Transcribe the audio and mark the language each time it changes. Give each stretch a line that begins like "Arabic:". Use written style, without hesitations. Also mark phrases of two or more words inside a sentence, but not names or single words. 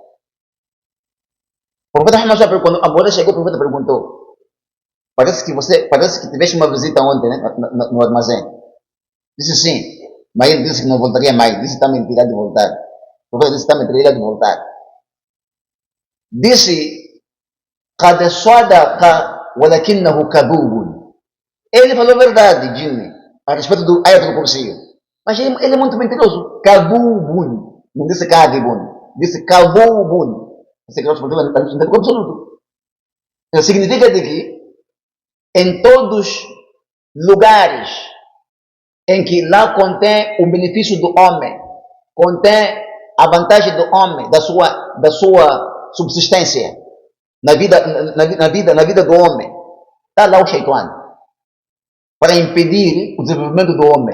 Portuguese: O profeta Muhammad, quando a Bureira chegou, o profeta perguntou, parece que tiveste uma visita ontem, né, no armazém. Disse sim, mas ele disse que não voltaria mais. Disse também que irá de voltar. O profeta disse também que irá de voltar. Disse,
Arabic: قد صدق ولكنه كذوب.
Portuguese: Ele falou verdade, Jimmy, a respeito do Ayat do Kursi. Mas ele é muito mentiroso. Kadhubun. Não disse kadhibun. Disse kadhubun. Esse é o absoluto. Então, significa de que em todos lugares em que lá contém o benefício do homem, contém a vantagem do homem, da sua subsistência, na vida do homem, está lá o Shaitan, para impedir o desenvolvimento do homem.